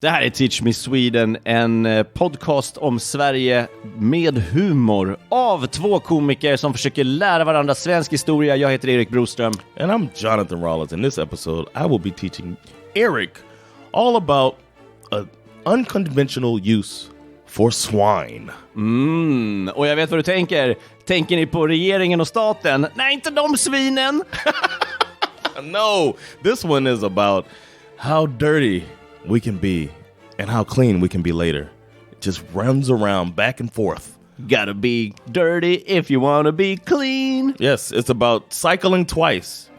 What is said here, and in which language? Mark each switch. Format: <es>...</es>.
<sv>Det här är Teach Me Sweden, en podcast om Sverige med humor av två komiker som försöker lära varandra svensk historia. Jag heter Erik Broström.</sv> <en>And I'm Jonathan Rollins. In this episode, I will be teaching Erik all about an unconventional use for swine.</en> <sv>Och jag vet vad du tänker. Tänker ni på regeringen och staten? Nej, inte de svinen!</sv> <en>No, this one is about how dirty we can be and how clean we can be later. It just runs around back and forth. Gotta be dirty if you wanna be clean. Yes, it's about cycling twice.</en>